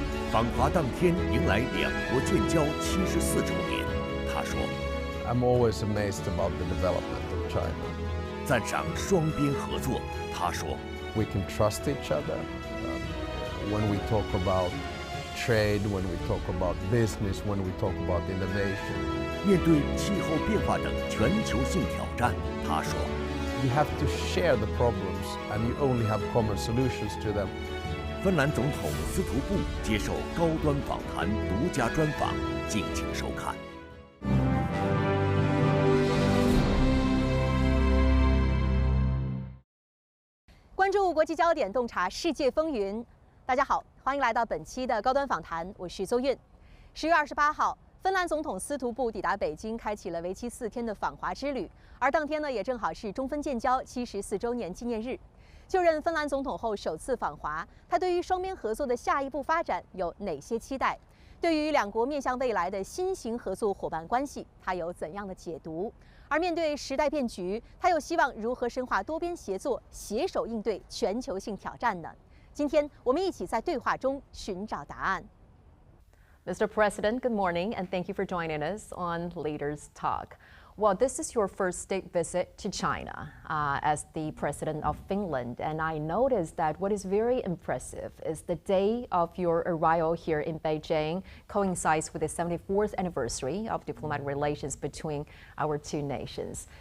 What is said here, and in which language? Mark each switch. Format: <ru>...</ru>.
<zh>访华当天迎来两国建交74周年，他说</zh> <en>I'm always amazed about the development of China.</en> <zh>赞赏双边合作，他说</zh> <en>We can trust each other when we talk about trade, when we talk about business, when we talk about innovation.</en> <zh>面对气候变化等全球性挑战，他说</zh> <en>You have to share the problems and you only have common solutions to them.</en> <zh>芬兰总统斯图布接受高端访谈独家专访，敬请收看。关注国际焦点，洞察世界风云。大家好，欢迎来到本期的高端访谈，我是邹韵。 10月28号，芬兰总统斯图布抵达北京，开启了为期4天的访华之旅。而当天呢，也正好是中芬建交74周年纪念日。就任芬兰总统后首次访华，他对于双边合作的下一步发展有哪些期待？对于两国面向未来的新型合作伙伴关系，他有怎样的解读？而面对时代变局，他又希望如何深化多边协作，携手应对全球性挑战呢？今天我们一起在对话中寻找答案。</zh> <en>Mr. President, good morning, and thank you for joining us on Leaders Talk. Well, this is your first state visit to China as the president of Finland, and I noticed that what is very impressive is the day of your arrival here in Beijing coincides with the 74th anniversary of diplomatic relations between our two nations.</en>